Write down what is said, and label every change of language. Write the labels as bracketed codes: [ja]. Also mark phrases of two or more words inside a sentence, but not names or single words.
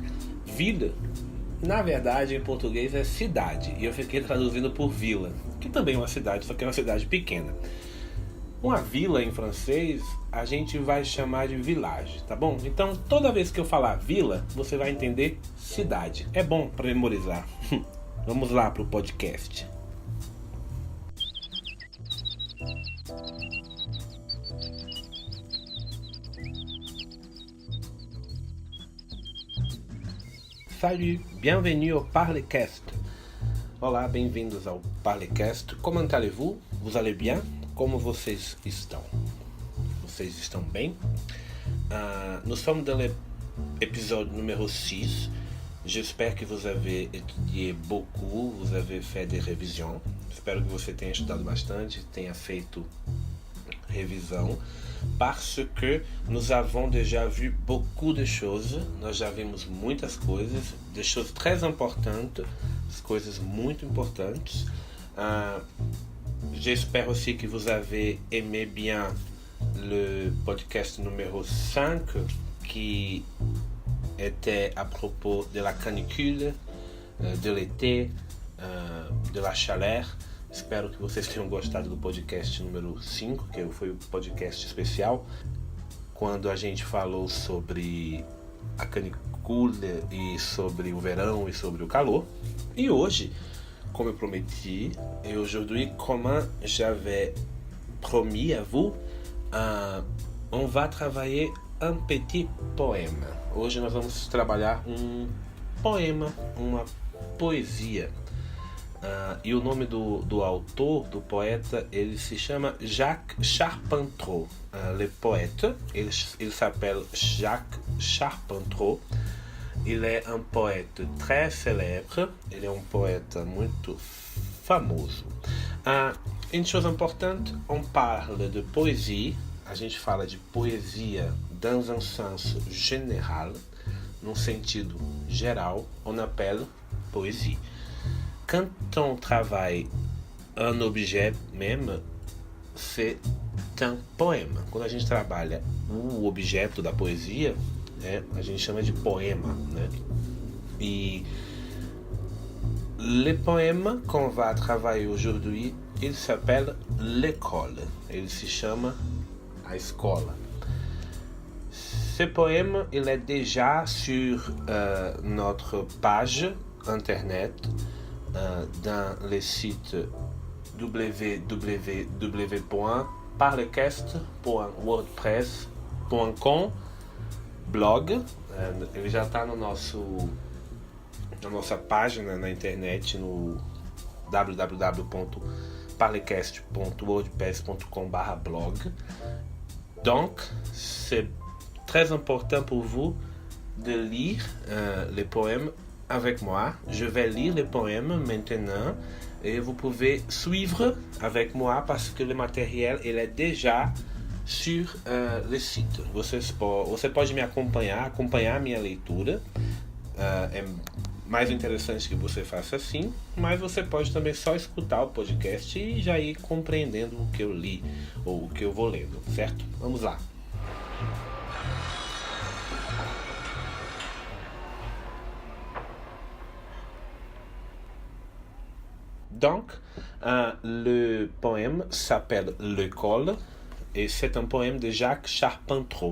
[pt] Vila, na verdade, em português é cidade, e eu fiquei traduzindo por vila, que também é uma cidade, só que é uma cidade pequena. Uma vila em francês a gente vai chamar de village, tá bom? Então toda vez que eu falar vila, você vai entender cidade. É bom para memorizar. Vamos lá pro podcast. [fr] Salut, bienvenue au Parlecast. [pt] Olá, bem-vindos ao Parlecast. [fr] Comment allez-vous? Vous allez bien? [pt] Como vocês estão? Vocês estão bem? [fr] Nous sommes dans l'épisode numéro 6. J'espère que vous avez étudié beaucoup, vous avez fait des révisions. [pt] Espero que você tenha estudado bastante, tenha feito revisão, [fr] parce que nous avons déjà vu beaucoup de choses. [pt] Nós já vimos muitas coisas, [fr] des choses très importantes, [pt] coisas muito importantes. [fr] J'espère aussi que vous avez aimé bien le podcast numéro 5 qui était à propos de la canicule, de l'été, de la chaleur. [pt] Espero que vocês tenham gostado do podcast número 5, que foi o podcast especial, quando a gente falou sobre a canicule e sobre o verão e sobre o calor. E hoje, [fr] comme prometi, et aujourd'hui, comme j'avais promis à vous, on va travailler un petit poème. [pt] Hoje nós vamos trabalhar um poema, uma poesia. E o nome do autor, do poeta, ele se chama Jacques Charpentreau. [fr] Le poète, il s'appelle Jacques Charpentreau. Il est un poète très célèbre, [pt] ele é um poeta muito famoso. [fr] Une chose importante, on parle de poésie, [pt] a gente fala de poesia [fr] dans un sens général, [pt] num sentido geral, [fr] on appelle poésie. Quand on travaille un objet même, c'est un poème. [pt] Quando a gente trabalha o objeto da poesia, a gente chama de poema, né? [fr] E le poème qu'on va travailler aujourd'hui, il s'appelle l'école. [pt] Ele se chama a escola. [fr] Ce poème, il est déjà sur notre page internet, dans le site www.parlecast.wordpress.com blog. [pt] Ele já está na nossa página na internet, no www.parlecast.wordpress.com/blog. [fr] Donc, c'est très important pour vous de lire les poèmes avec moi. Je vais lire les poèmes maintenant et vous pouvez suivre avec moi parce que le matériel il est déjà sur le site. [pt] Você pode me acompanhar a minha leitura. É mais interessante que você faça assim, mas você pode também só escutar o podcast e já ir compreendendo o que eu li ou o que eu vou lendo, certo? Vamos lá. [fr] Donc, le poème s'appelle L'école et c'est un poème de Jacques Charpentreau.